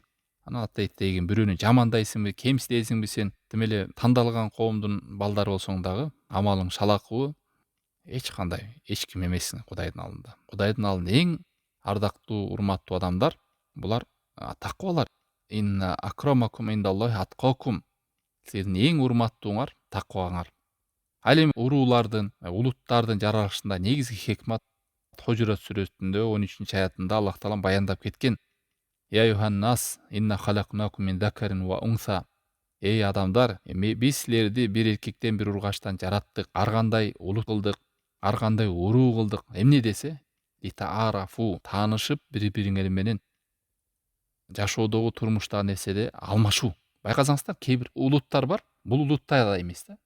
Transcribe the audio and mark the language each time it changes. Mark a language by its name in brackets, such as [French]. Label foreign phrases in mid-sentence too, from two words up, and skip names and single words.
[Kyrgyz] Ана ата тегин бирөөнү жамандайсыңбы, кемситесиңби, сен тим эле тандалган коомдун балдары болсоң дагы, амалың шалакыбы, эч кандай эч ким эмессиң Кудайдын алдында. Кудайдын алдында эң ардактуу, урматтуу адамдар булар таквалар. [Arabic] إن أكرمكم عند الله أتقاكم. [Kyrgyz] Силердин эң урматтууңар такваңар. Ал эми уруулардын, улуттардын жаралышында негизги хикмат Хожурат сүрөсүндө 13 аятында Аллах Таала баяндап кеткен: [Arabic] "يا أيها الناس إنا خلقناكم من ذكر وأنثى". [Kyrgyz] Эй адамдар, биз силерди бир эркектен, бир ургачтан жараттык. Ар кандай улут кылдык, ар кандай уруу кылдык. Эмне десе? Литаарафу, таанышып, бири-бириңер менен жашоодогу, турмуштагы нерседе алмашуу. Байкасаңыздар, кээ бир улуттар бар, бул улуттай да эмес да.